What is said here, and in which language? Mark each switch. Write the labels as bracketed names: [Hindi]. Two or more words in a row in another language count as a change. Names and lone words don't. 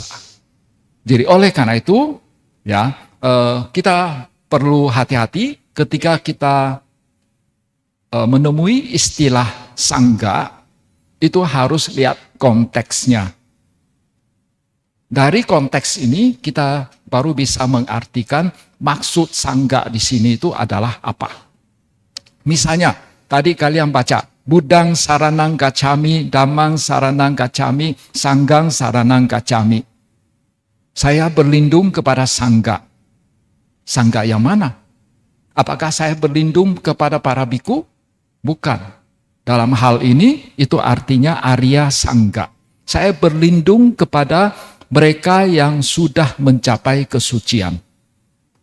[Indonesian] Jadi oleh karena itu, kita perlu hati-hati ketika kita menemui istilah sangga, itu harus lihat konteksnya. Dari konteks ini kita baru bisa mengartikan maksud sangga di sini itu adalah apa. Misalnya, tadi kalian baca, [Pali] Buddhang saranang gacchami, Dhammang saranang gacchami, Sanggang saranang gacchami. [Indonesian] Saya berlindung kepada sangga. Sangga yang mana? Apakah saya berlindung kepada para biku? Bukan. Dalam hal ini, itu artinya Arya Sangga. Saya berlindung kepada mereka yang sudah mencapai kesucian.